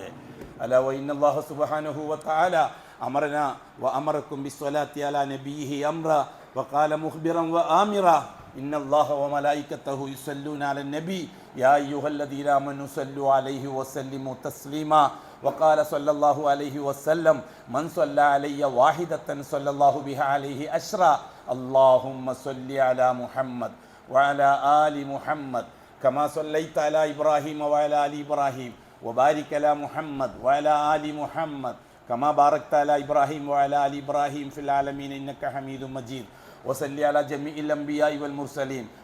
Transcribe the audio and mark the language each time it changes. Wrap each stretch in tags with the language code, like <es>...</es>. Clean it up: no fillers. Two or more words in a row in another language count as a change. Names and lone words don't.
<ar>ألا وإن الله سبحانه وتعالى أمرنا وأمركم بالصلاة على نبيه أمرا وقال مخبرا وآمرا إن الله وملائكته يصلون على النبي يا أيها الذين آمنوا صلوا عليه وسلموا تسليما وقال صلى الله عليه وسلم من صلى علي واحدة صلى الله بها عليه أشرا اللهم صل على محمد وعلى آل محمد كما صليت على إبراهيم وعلى آل إبراهيم وبارك على محمد وعلى آل محمد كما باركت على إبراهيم وعلى آل إبراهيم في العالمين إنك حميد مجيد وصلي على جميع الأنبياء والمرسلين</ar>